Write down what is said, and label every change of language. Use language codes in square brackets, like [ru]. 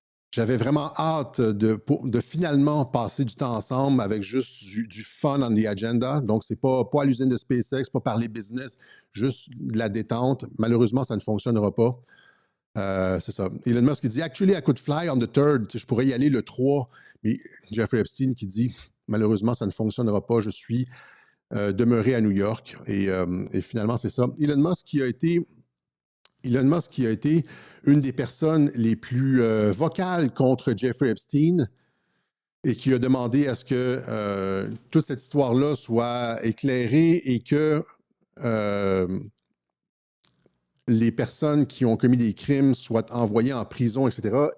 [fr] J'avais vraiment hâte de finalement passer du temps ensemble avec juste du fun [en] on the agenda. [fr] Donc, c'est pas à l'usine de SpaceX, pas parler business, juste de la détente. Malheureusement, ça ne fonctionnera pas. C'est ça. [en] Elon Musk [fr] qui dit [en] Actually, I could fly on the 3rd. [fr] Je pourrais y aller le 3. Mais Jeffrey Epstein qui dit Malheureusement, ça ne fonctionnera pas. Je suis demeuré à New York. Et finalement, c'est ça. Elon Musk qui a été une des personnes les plus vocales contre Jeffrey Epstein et qui a demandé à ce que toute cette histoire-là soit éclairée et que les personnes qui ont commis des crimes soient envoyées en prison, etc.